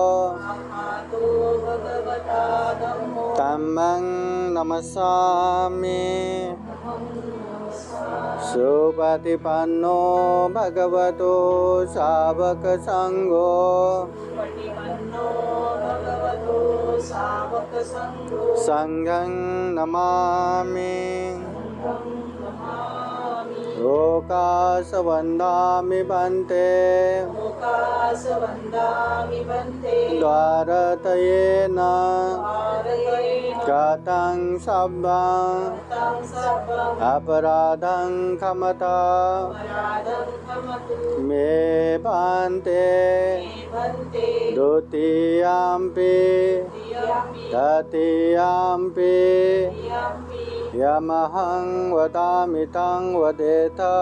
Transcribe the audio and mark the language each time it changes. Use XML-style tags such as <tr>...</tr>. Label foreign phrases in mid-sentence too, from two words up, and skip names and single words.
<pi>धम्मं नमस्सामि सुपतिपन्नो भगवतो सावक संघो संघं नमामि लोकासवन्दामि बन्ते द्वारतयेन गतं सब्बं अपराधं क्षमता मे बन्ते द्वितीयम्पि तृतीयम्पि यमहं वदामि तं वदेत</pi>